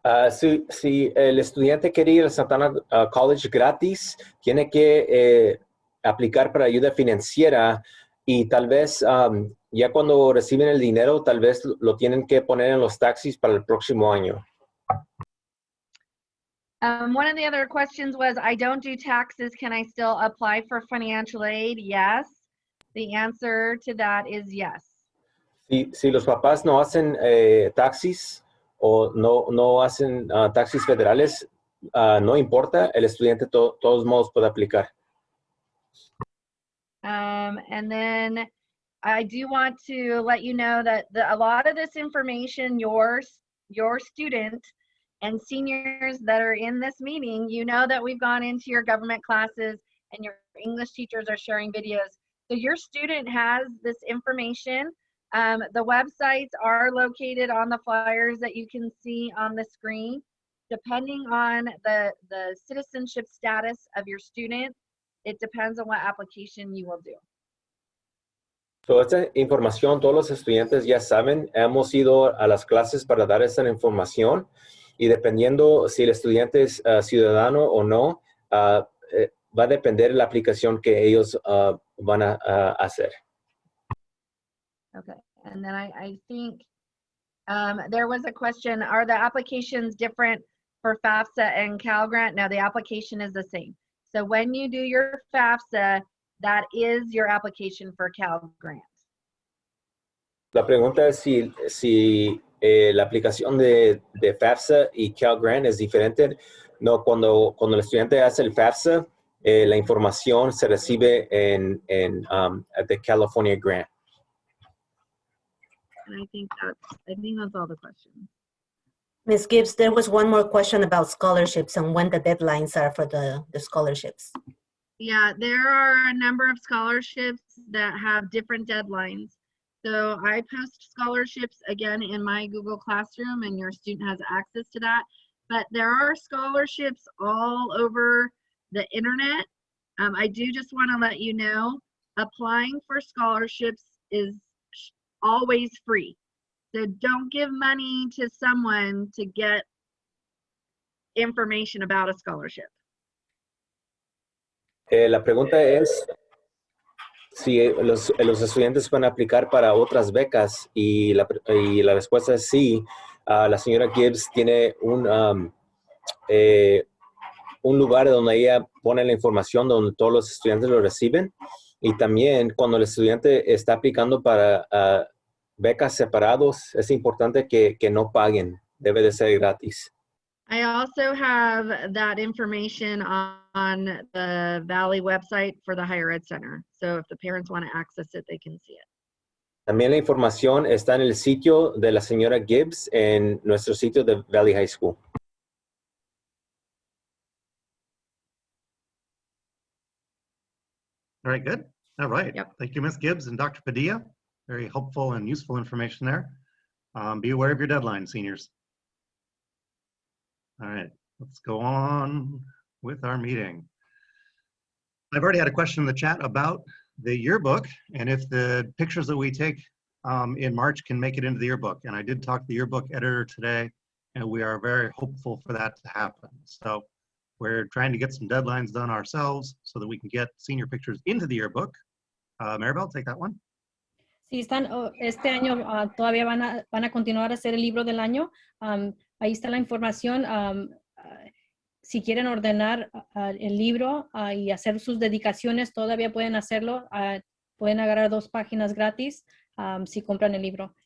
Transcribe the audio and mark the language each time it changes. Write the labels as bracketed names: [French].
[Spanish] Si el estudiante quiere ir a Santa Ana College gratis, tiene que aplicar para ayuda financiera y tal vez ya cuando reciben el dinero, tal vez lo tienen que poner en los taxis para el próximo año. [English] One of the other questions was, I don't do taxes. Can I still apply for financial aid? Yes. The answer to that is yes. [Spanish] Si los papás no hacen taxis o no hacen taxis federales, no importa, el estudiante todos modos puede aplicar. [English] And then I do want to let you know that a lot of this information, your student and seniors that are in this meeting, you know that we've gone into your government classes and your English teachers are sharing videos. So your student has this information. The websites are located on the flyers that you can see on the screen. Depending on the citizenship status of your student, it depends on what application you will do. [Spanish] So, esta información todos los estudiantes ya saben. Hemos ido a las clases para dar esta información y dependiendo si el estudiante es ciudadano o no, va a depender de la aplicación que ellos van a hacer. [English] Okay, and then I think there was a question, are the applications different for FAFSA and Cal Grant? No, the application is the same. So when you do your FAFSA, that is your application for Cal Grant. [Spanish] La pregunta es si la aplicación de FAFSA y Cal Grant es diferente. No, cuando el estudiante hace el FAFSA, la información se recibe en the California Grant. [English] And I think that's all the questions. Ms. Gibbs, there was one more question about scholarships and when the deadlines are for the scholarships. Yeah, there are a number of scholarships that have different deadlines. So I post scholarships again in my Google Classroom, and your student has access to that. But there are scholarships all over the internet. I do just want to let you know, applying for scholarships is always free. So don't give money to someone to get information about a scholarship. [Spanish] La pregunta es si los estudiantes pueden aplicar para otras becas y la respuesta es sí. La señora Gibbs tiene un lugar donde ella pone la información donde todos los estudiantes lo reciben, y también cuando el estudiante está aplicando para becas separados, es importante que no paguen, debe de ser gratis. [English] I also have that information on the Valley website for the Higher Ed Center. So if the parents want to access it, they can see it. [Spanish] También la información está en el sitio de la señora Gibbs en nuestro sitio de Valley High School. [English] All right, good. All right. Yep. Thank you, Ms. Gibbs and Dr. Padilla. Very helpful and useful information there. Be aware of your deadline, seniors. All right, let's go on with our meeting. I've already had a question in the chat about the yearbook and if the pictures that we take in March can make it into the yearbook. And I did talk to the yearbook editor today, and we are very hopeful for that to happen. So we're trying to get some deadlines done ourselves so that we can get senior pictures into the yearbook. Maribel, take that one. [Spanish] Sí, están, este año todavía van a continuar a hacer el libro del año. Ahí está la información. Si quieren ordenar el libro y hacer sus dedicaciones, todavía pueden hacerlo. Pueden agarrar 2 páginas gratis si compran el libro.